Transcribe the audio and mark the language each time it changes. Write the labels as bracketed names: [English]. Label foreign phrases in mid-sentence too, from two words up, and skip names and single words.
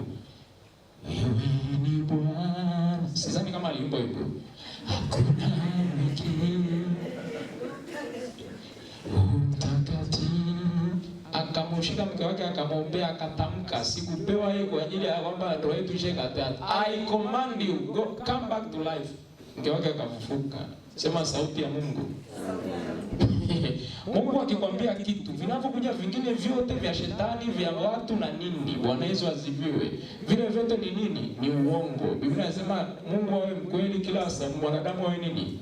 [Swahili] Wewe ni Bwana. Sidhani kama aliimba hivyo. Hakuna mwingine. Akamshika mke wake akamwombea, akatamka sikupewa yeye kwa ajili ya kwamba ndoa yetu ishe katata. [English] I command you go come back to life. [Swahili] Mke wake akafufuka. Sema sauti ya Mungu. Mungu akikwambia kitu, vinavyokuja vingine vyote vya shetani, vya watu na nini, Bwana Yesu asifiwe. Vile vyote ni nini? Ni uongo. Biblia inasema Mungu awe mkweli kila saa, mwanadamu awe nini?